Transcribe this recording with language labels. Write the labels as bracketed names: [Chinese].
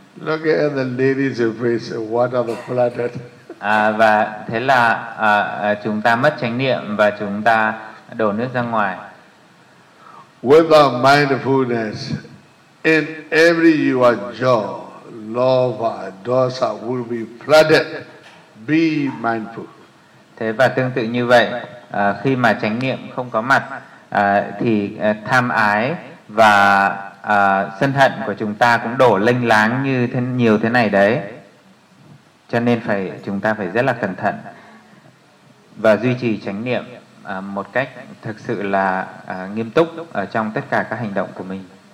[English] Look at the lady's face, what are the flooded? [Vietnamese] Và thế là chúng ta mất chánh niệm và chúng ta đổ nước ra ngoài. [English] With our mindfulness in every your jaw, love, dosa will be flooded. Be mindful. [Vietnamese] Thế và tương tự như vậy, khi mà chánh niệm không có mặt thì tham ái và sân hận của chúng ta cũng đổ lênh láng như thế, nhiều thế này đấy. Cho nên phải chúng ta phải rất là cẩn thận và duy trì chánh niệm một cách thực sự là nghiêm túc ở trong tất cả các hành động của mình.